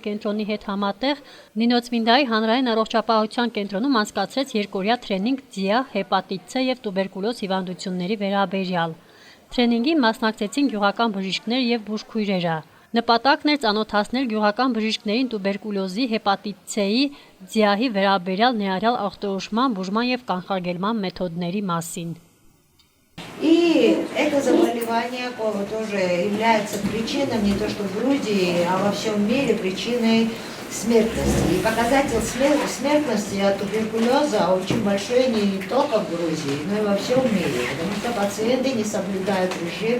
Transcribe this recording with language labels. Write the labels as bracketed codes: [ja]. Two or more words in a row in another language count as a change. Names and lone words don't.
[hy] կենտրոնի հետ համատեղ Նինոցմինդայի հանրային առողջապահության կենտրոնում անցկացրեց երկօրյա թրենինգ ձիա, հեպատիտ C և տուբերկուլոզ հիվանդությունների վերաբերյալ։ Թրենինգին մասնակցեցին գյուղական բժիշկներ և բուժքույրերը։ Նպատակն էր ծանոթացնել գյուղական բժիշկներին տուբերկուլոզի, հեպատիտ C-ի, ձիահի վերաբերյալ ներառյալ ախտորոշման, բուժման և կանխարգելման մեթոդների մասին։ [ru] И это заболевание тоже является причиной не то что в Грузии, а во всем мире причиной смертности. И показатель смертности от туберкулеза очень большой не только в Грузии, но и во всем мире, потому что пациенты не соблюдают режим,